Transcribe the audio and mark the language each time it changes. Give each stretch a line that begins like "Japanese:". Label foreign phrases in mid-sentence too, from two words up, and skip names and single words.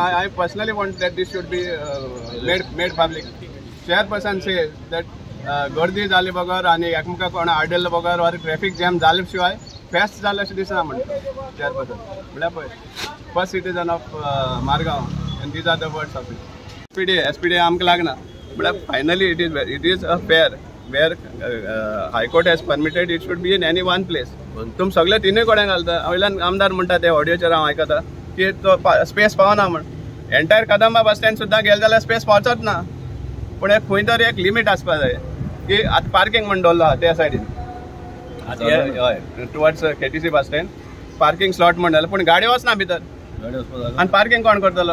English: I personally want that this should be made public. chairperson says that
Konkani: गर्दी जाली बगर आनी एकमेकाक कोणा आडयल्लो बगर वा ट्रॅफिक जॅम जाले शिवाय फेस्ट जालें अशें दिसना म्हणटा चेअरपर्सन. म्हळ्यार पळय
English: first citizen of Margao and these are the words of it.
Konkani: SPD आमकां लागना.
English: But finally it is a fair where High Court has permitted it should be in any one place.
Konkani: तुम सगळे तिनूय कडेन घालता. वयल्यान आमदार म्हणटा ते ऑडिओचेर हांव आयकता की तो स्पेस पावना म्हण. एंटायर कदंबा बस स्टँड सुद्दां गेले जाल्यार स्पेस पावचोच ना. पूण एक खंय तरी एक लिमीट आसपा जाय की आतां पार्किंग म्हण दवरलो आहा त्या सायडीन हय
English: towards KTC bus stand parking slot
Konkani: म्हण जाल्यार पूण गाडी वचना भितर आनी पार्किंग कोण करतलो.